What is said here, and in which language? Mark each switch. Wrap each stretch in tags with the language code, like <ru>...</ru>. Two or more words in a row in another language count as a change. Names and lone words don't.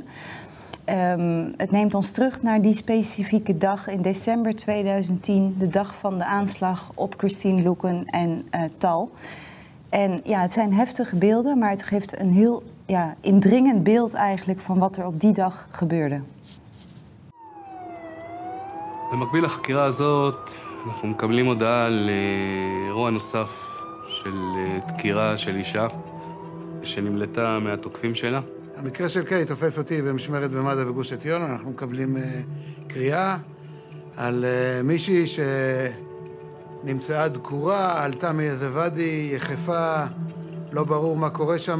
<nl>Het neemt ons terug naar die specifieke dag in december 2010, de dag van de aanslag op Christene Luken en Tal. En ja, het zijn heftige beelden, maar het geeft een heel indringend beeld eigenlijk van wat er op die dag gebeurde.</nl> <he>במקביל לחקירה הזאת, אנחנו מקבלים הודעה על אירוע נוסף של דקירה של אישה שנמלטה מהתוקפים שלה. המקרה של קיי תופס אותי במשמרת במד"א בגוש עציון. אנחנו מקבלים קריאה על מישהי שנמצאה דקורה, עלתה מאיזה ואדי, יחפה, לא ברור מה קורה שם.</he>